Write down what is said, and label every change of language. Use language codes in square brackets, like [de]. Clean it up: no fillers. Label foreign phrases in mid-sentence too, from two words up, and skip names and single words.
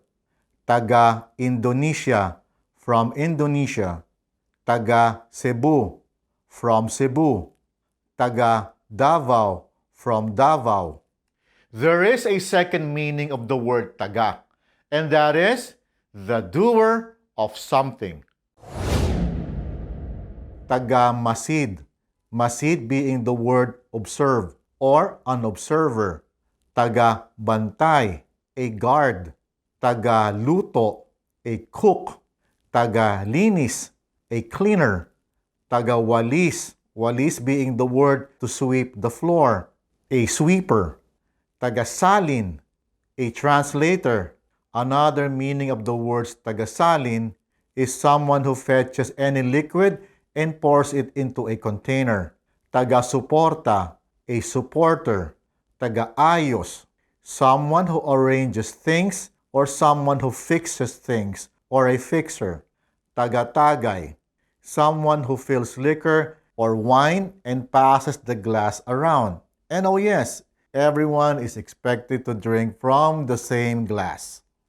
[en] Taga Indonesia, from Indonesia. Taga Cebu, from Cebu. Taga Davao, from Davao. There is a second meaning of the word taga, and that is the doer of something. Taga-masid. Masid being the word observe or an observer. Taga-bantay, a guard. Taga-luto, a cook. Taga-linis, a cleaner. Taga-walis, walis being the word to sweep the floor, a sweeper. Tagasalin, a translator. Another meaning of the words tagasalin is someone who fetches any liquid and pours it into a container. Taga-suporta, a supporter. Taga-ayos, someone who arranges things or someone who fixes things or a fixer. Taga-tagay, someone who fills liquor or wine and passes the glass around. And oh yes, everyone is expected to drink from the same glass.